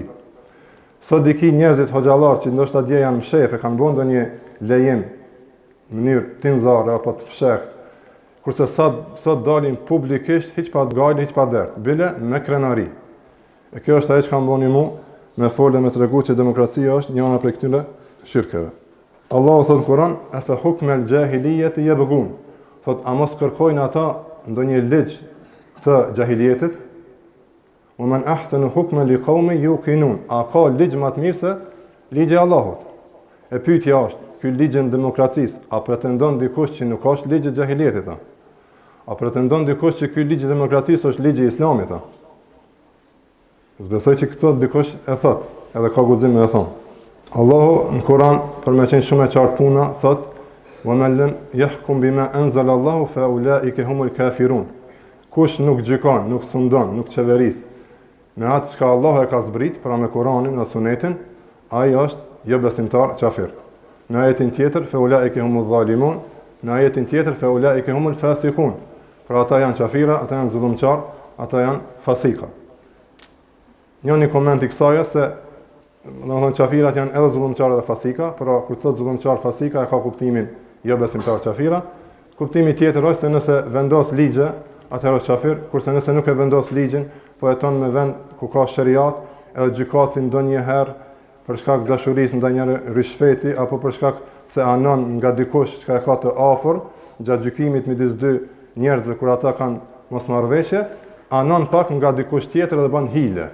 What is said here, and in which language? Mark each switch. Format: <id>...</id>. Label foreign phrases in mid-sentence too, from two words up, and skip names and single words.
<sq>Sot diki njerëzit hoxhallar që ndoshta dje janë mshef e kanë bën ndonjë lejim në mënyrë tinzare apo të fshehtë, kurse sot dalin publikisht hiç pa gajle, hiç pa dert, bile me krenari. E kjo është ajo që kanë bënë mua me folë me tregu që demokracia është një anë prej këtyre shirkeve. Allahu thot në Kur'an:</sq> <ar>"أفحكم الجاهلية يبغون."</ar> <sq>Thot, a mos kërkojnë ata ndonjë ligj të jahiliyetit?</sq> <ar>"ومن أحسن حكما لقوم يوقنون."</ar> <sq>A ka ligj më të mirë se ligji i Allahut? E pyetja është, ky ligj i demokracisë, a pretendon dikush që nuk është ligj i jahiliyetit? A pretendon dikush që ky ligj i demokracisë është ligji i Islamit? Zbesoj që këto dikush e thot, edhe ka guxim me e thon. Allahu në Kur'an, për me qenë shumë e qartë puna, thot:</sq> <ar>"ومن لم يحكم بما أنزل الله فأولئك هم الكافرون."</ar> <sq>Kush nuk gjykon, nuk sundon, nuk qeveris me atë çka Allahu e ka zbrit, pra me Kur'anin dhe Sunetin, ai është jo besimtar, kafir. Në ajetin tjetër,</sq> <ar>فأولئك هم الظالمون,</ar> <sq>në ajetin tjetër,</sq> <ar>فأولئك هم الفاسقون.</ar> <sq>Pra ata janë kafira, ata janë zullumçar, ata janë fasika. Një koment i kësaj se domethënë qafirat janë edhe zullumçar dhe fasika, por kur thot zullumçar fasika e ka kuptimin jo besimtar qafira. Kuptimi tjetër është se nëse vendos ligje, atëherë është qafir, kurse nëse nuk e vendos ligjin, po jeton me vend ku ka shariat, edhe gjykatësi ndonjëherë për shkak dashurisë ndaj një rishfeti apo për shkak se anon nga dikush që e ka të afër, gjatë gjykimit midis dy njerëzve kur ata kanë mosmarrveshje, anon pak nga dikush tjetër dhe bën hile.</sq>